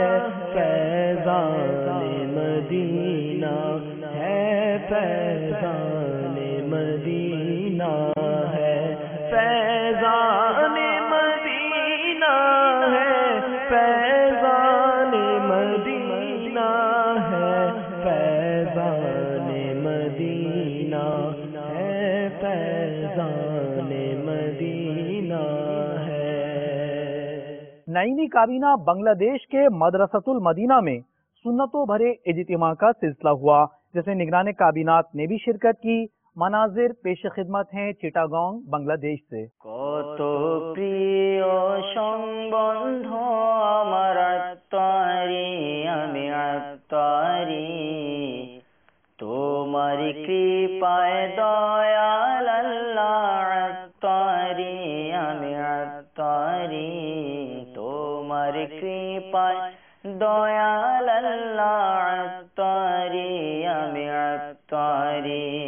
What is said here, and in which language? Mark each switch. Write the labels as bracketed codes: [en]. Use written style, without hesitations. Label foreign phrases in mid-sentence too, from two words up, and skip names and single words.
[ur] فیضان مدینہ ہے، فیضان مدینہ ہے، فیضان مدینہ ہے، فیضان مدینہ ہے، فیضان مدینہ ہے، فیضان مدینہ ہے۔ نئیمی کابینہ بنگلہ دیش کے مدرسۃ المدینہ میں سنتوں بھرے اجتماع کا سلسلہ ہوا، جس میں نگران کابینات نے بھی شرکت کی۔ مناظر پیش خدمت ہیں چیٹاگانگ بنگلہ دیش سے۔ [bn] কত প্রিয় সম্বন্ধ আমার আত্মারি, আমি আত্মারি, তোমার কৃপায় দয়াল আল্লাহ আত্মারি, আমি আত্মারি, তোমার কৃপায় দয়াল আল্লাহ আত্মারি, আমি আত্মারি।